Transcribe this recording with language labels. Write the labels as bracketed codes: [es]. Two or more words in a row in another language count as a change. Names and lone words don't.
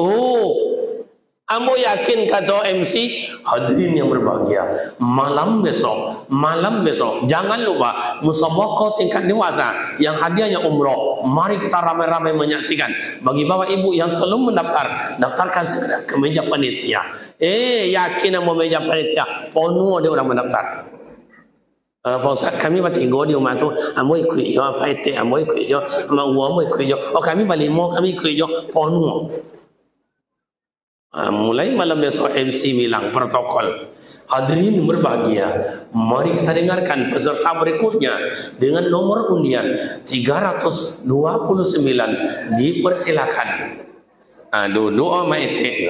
[id] Ambo yakin kata MC, hadirin yang berbahagia, malam besok jangan lupa musabaqah tingkat dewasa yang hadiahnya umroh. Mari kita ramai-ramai menyaksikan. Bagi bapak ibu yang belum mendaftar, daftarkan segera ke meja panitia. Yakin ambo meja panitia penuh dia orang mendaftar. Pak Ustaz, kami tinggal di rumah tu, ambo ikut je, apa itu ambo ikut je, ambo ikut je. Oh, kami balik mau kami ikut je, penuh. Mulai malam besok MC bilang protokol. Hadirin berbahagia, mari kita dengarkan peserta berikutnya dengan nomor undian 329. Dipersilakan. [min] Duduk maitek.